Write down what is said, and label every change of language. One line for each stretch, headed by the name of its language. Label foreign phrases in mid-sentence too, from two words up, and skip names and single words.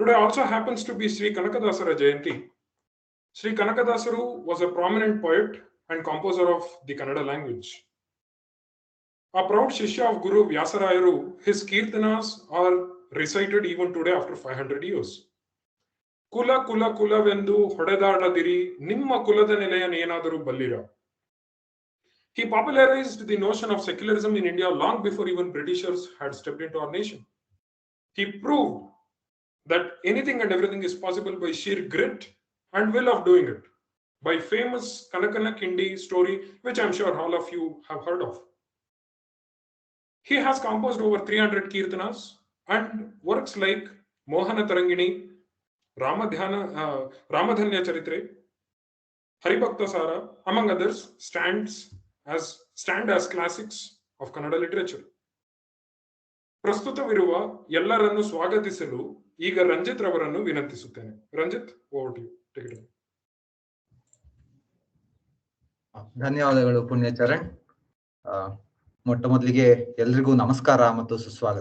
English: Today also happens to be Sri Kanakadasara Jayanti. Sri Kanakadasaru was a prominent poet and composer of the Kannada language. A proud Shishya of Guru Vyasarayaru, his Kirtanas are recited even today after 500 years.
Kannada: ಕುಲ ಕುಲ ಕುಲವೆಂದು ಹೊಡೆದಾಡದಿರಿ ನಿಮ್ಮ ಕುಲದ ನೆಲೆಯನೇನಾದರೂ ಬಲ್ಲಿರಾ.
English: He popularized the notion of secularism in India long before even Britishers had stepped into our nation. He proved that anything and everything is possible by sheer grit and will of doing it, by famous Kanakana Kindi story, which I'm sure all of you have heard of. He has composed over 300 kirtanas and works like Mohana Tarangini, Ramadhanya Charitre, Haribhakta Sara, among others, stand as classics of Kannada literature.
Kannada: ಪ್ರಸ್ತುತವಿರುವ ಎಲ್ಲರನ್ನು ಸ್ವಾಗತಿಸಲು ಈಗ ರಂಜಿತ್ ರವರನ್ನು ವಿನಂತಿಸುತ್ತೇನೆ.
English: ರಂಜಿತ್, over to you. take it.
Kannada: ಧನ್ಯವಾದಗಳು ಪುಣ್ಯಚರಣ್. ಮೊಟ್ಟ ಮೊದಲಿಗೆ ಎಲ್ರಿಗೂ ನಮಸ್ಕಾರ ಮತ್ತು ಸುಸ್ವಾಗತ.